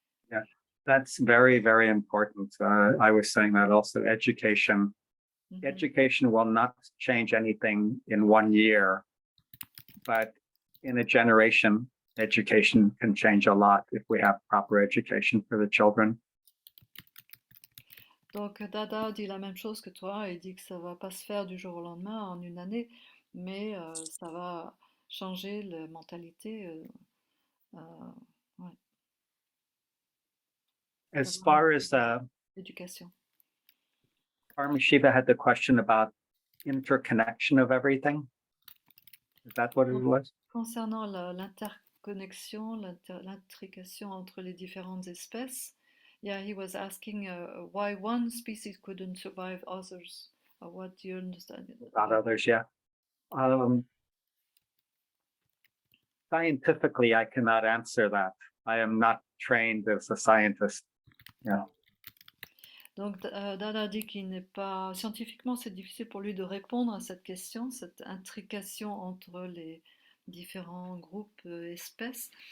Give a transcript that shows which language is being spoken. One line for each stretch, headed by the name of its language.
English: Yeah, that's very, very important. I was saying that also. Education will not change anything in 1 year, but in a generation, education can change a lot if we have proper education for the children.
French: Donc Dada dit la même chose que toi, il dit que ça va pas se faire du jour au lendemain en une année, mais ça va changer la mentalité. Ouais.
English: As far as
French: l'éducation.
English: Paramashiva had the question about interconnection of everything. Is that what it was?
French: Concernant l'interconnexion, l'intrication entre les différentes espèces,
English: yeah, he was asking why one species couldn't survive others. What do you understand? About others, yeah. Scientifically, I cannot answer that. I am not trained as a scientist. Yeah.
French: Donc Dada dit qu'il n'est pas scientifiquement, c'est difficile pour lui de répondre à cette question, cette intrication entre les différents groupes espèces.